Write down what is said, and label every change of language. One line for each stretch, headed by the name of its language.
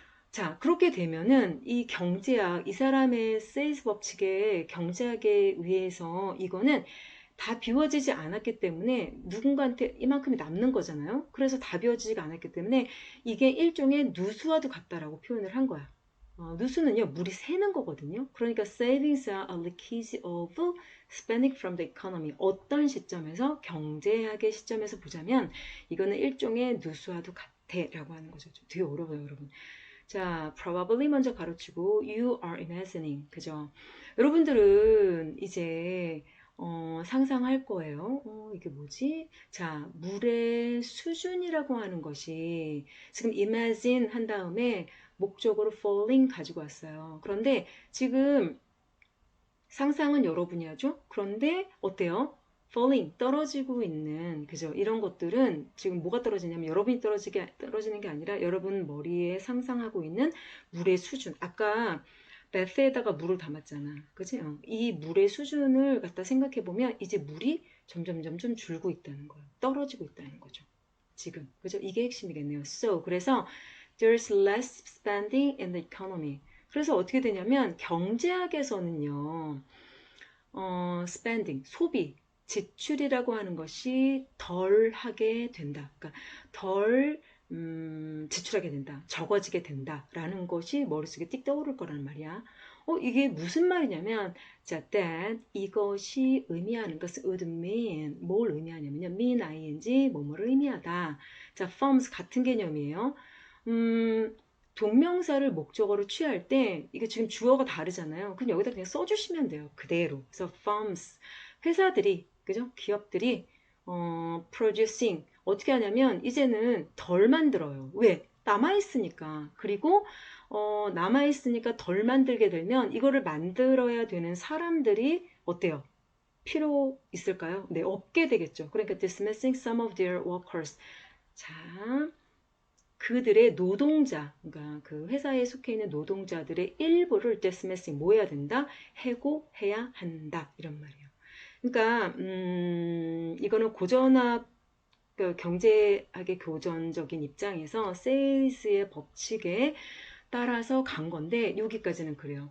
Korean: 자, 그렇게 되면은 이 경제학, 이 사람의 세일즈 법칙의 경제학에 의해서 이거는 다 비워지지 않았기 때문에 누군가한테 이만큼이 남는 거잖아요. 그래서 다 비워지지가 않았기 때문에 이게 일종의 누수와도 같다라고 표현을 한 거야. 누수는요, 물이 새는 거거든요.
English: 그러니까 savings are a leakage of spending from the economy.
Korean: 어떤 시점에서, 경제학의 시점에서 보자면 이거는 일종의 누수와도 같아라고 하는 거죠. 좀 되게 어려워요, 여러분.
English: 자, probably 먼저 가로치고 you are imagining.
Korean: 그죠? 여러분들은 이제 상상할 거예요. 이게 뭐지? 자, 물의 수준이라고 하는 것이 지금 imagine 한 다음에 목적으로 falling 가지고 왔어요. 그런데 지금 상상은 여러분이 하죠? 그런데 어때요? falling, 떨어지고 있는, 그죠? 이런 것들은 지금 뭐가 떨어지냐면 여러분이 떨어지는 게 아니라 여러분 머리에 상상하고 있는 물의 수준. 아까 베스에다가 물을 담았잖아. 그지? 이 물의 수준을 갖다 생각해 보면 이제 물이 점점 줄고 있다는 거예요. 떨어지고 있다는 거죠. 지금. 그죠? 이게 핵심이겠네요.
English: So, 그래서 there's less spending in the economy.
Korean: 그래서 어떻게 되냐면 경제학에서는요. spending, 소비, 지출이라고 하는 것이 덜 하게 된다. 그러니까 덜 지출하게 된다. 적어지게 된다라는 것이 머릿속에 띡 떠오를 거란 말이야. 이게 무슨 말이냐면, 자, that, 이것이 의미하는 것은 would mean, 뭘 의미하냐면요. mean, ing, 뭐뭐를 의미하다. 자, forms 같은 개념이에요. 동명사를 목적어로 취할 때 이게 지금 주어가 다르잖아요. 그럼 여기다 그냥 써주시면 돼요. 그대로. 그래서 firms, 회사들이, 그죠? 기업들이 producing 어떻게 하냐면 이제는 덜 만들어요. 왜? 남아있으니까. 그리고 남아있으니까 덜 만들게 되면 이거를 만들어야 되는 사람들이 어때요? 필요 있을까요? 네, 없게 되겠죠.
English: 그러니까 dismissing some of their workers.
Korean: 자, 그들의 노동자, 그러니까 그 회사에 속해 있는 노동자들의 일부를 dismissing 뭐 해야 된다? 해고해야 한다. 이런 말이에요. 그러니까 이거는 고전학 그 경제학의 교전적인 입장에서 세일즈의 법칙에 따라서 간 건데 여기까지는 그래요.